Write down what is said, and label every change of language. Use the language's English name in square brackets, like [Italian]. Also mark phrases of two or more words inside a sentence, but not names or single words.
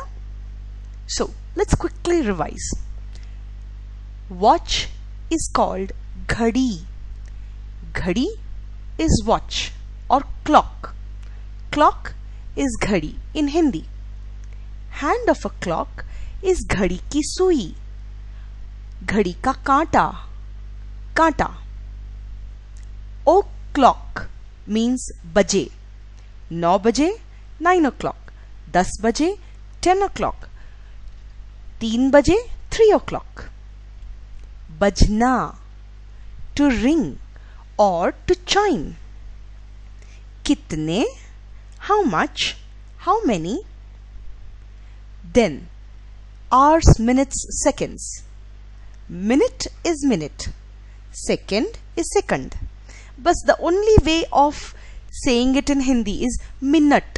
[English] So let's quickly revise. Watch is called ghadi. Ghadi is watch or clock. Clock is ghadi in Hindi. Hand of a clock is [Hindi] घड़ी की सुई. घड़ी का कांटा। कांटा. [English] O'clock means baje. 9 baje, 9 o'clock. 10 baje, 10 o'clock. 3 baje, 3 o'clock. Bajna, to ring or to chime. Kitne, how much, how many. Then hours, minutes, seconds. Minute is minute. Second is second. But the only way of saying it in Hindi is minute.